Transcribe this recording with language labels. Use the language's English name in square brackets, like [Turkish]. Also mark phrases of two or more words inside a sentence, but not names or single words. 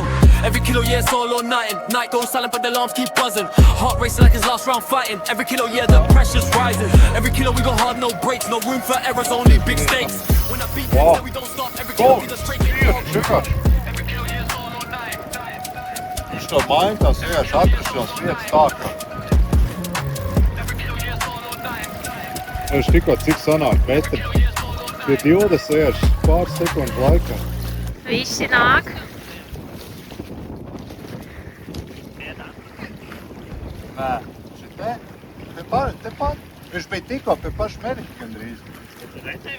[English] Every kilo, yeah, it's all or nothing. Night goes silent, but the alarms keep buzzing. Heart racing like his last round fighting. Every kilo, yeah, the pressure's rising. Every kilo, we go hard, no breaks. No room for errors, only big stakes. When I beat things, then we don't stop. Every kilo, be the straight kick. Every kilo, yeah, it's all or nothing. [Latvian] Viņš to maina, tās vienkārši atrašanās vietas tā kā. [English] Every kilo, yeah, it's all or nothing. [Latvian] Viņš tikko cik sanāk metri. Pie 20 vienkārši pāris sekundu laikā. Visi nāk. Nē, šitē? Tepat. Viņš bija tikko pie paša meriķa gandrīz.